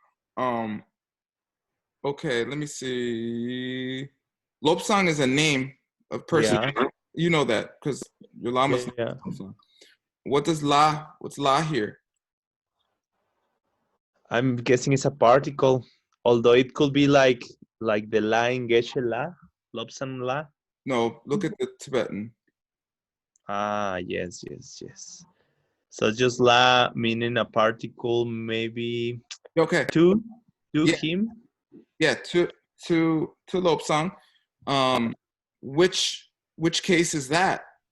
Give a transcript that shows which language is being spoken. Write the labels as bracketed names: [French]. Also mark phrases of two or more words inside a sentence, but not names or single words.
[English] Okay, let me see. Lopsang is a name of person. Yeah. You know that because your lama's. Yeah. What's la here? I'm guessing it's a particle, although it could be like the la in Geshe la, Lopsang la. No, look at the Tibetan. Yes. So just la meaning a particle, maybe. Okay. To him. Yeah, to Lopsang. Which case is that?